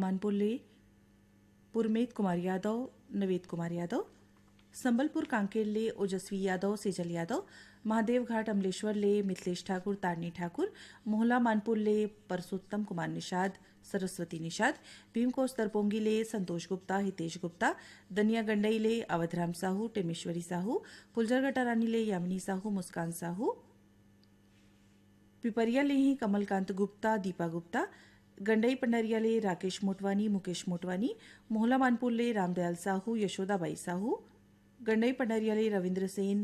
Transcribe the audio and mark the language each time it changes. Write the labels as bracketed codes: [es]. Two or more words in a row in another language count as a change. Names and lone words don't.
[hne] मानपुर ले पुरमेत कुमार यादव नवेद कुमार यादव संबलपुर कांकेर ले ओजस्वी यादव सेजल यादव महादेव घाट अमलेश्वर ले मिथिलेश ठाकुर तारनी ठाकुर मोहला मानपुर ले परसोत्तम कुमार निषाद सरस्वती निषाद भीमकोस तरपोंगी ले संतोष गुप्ता हितेश गुप्ता दनिया गंडई ले अवधराम साहू टेमेश्वरी साहू फुलझरगटा रानी ले यामिनी साहू मुस्कान साहू पिपरिया ले ही कमलकांत गुप्ता दीपा गुप्ता गंडई पंडरिया ले राकेश मोटवानी मुकेश मोटवानी मोहला मानपुर ले रामदयाल साहू यशोदाबाई साहू गंडई पंडरिया ले रविंद्र सेन